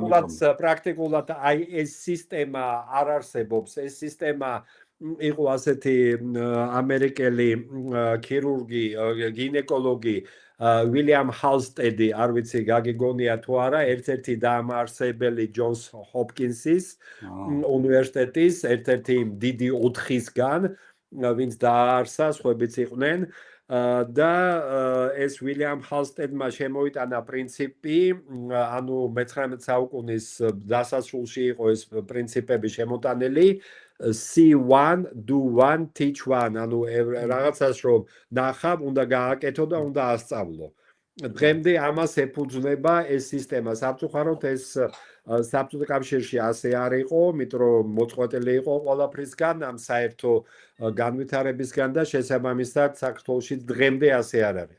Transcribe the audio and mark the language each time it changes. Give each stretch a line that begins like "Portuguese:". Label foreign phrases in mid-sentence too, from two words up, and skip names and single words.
Georgian: ამიტომ პრაქტიკულად აი ეს სისტემა არ არსებობს, ეს სისტემა იყო ასეთი ამერიკელი ქირურგი, გინეკოლოგი William Halstead, არ ვიცი გაგიგონია თუ არა, ერთ-ერთი დამაარსებელი Johns Hopkins-ის უნივერსიტეტის, ერთ-ერთი დიდი 4-ისგან, ვინც დააარსა, სხვაებიც იყვნენ. და ეს William Halstead-მა შემოიტანა პრინციპი, ანუ მე-19 საუკუნის დასასრულში იყო ეს პრინციპები შემოტანილი,
English: see one, do one, teach one,
Georgian: ანუ რაღაცას რომ ნახავ, უნდა გააკეთო და უნდა ასწავლო. დღემდე ამას ეფუძნება ეს სისტემა. სამწუხაროდ ეს საბჭოთა კავშირში ასე არ იყო, იმიტომ რომ მოწყვეტილი იყო ყველაფრისგან, ამ საერთო განვითარებისგან და შესაბამისად საქართველოში დღემდე ასე არ არის.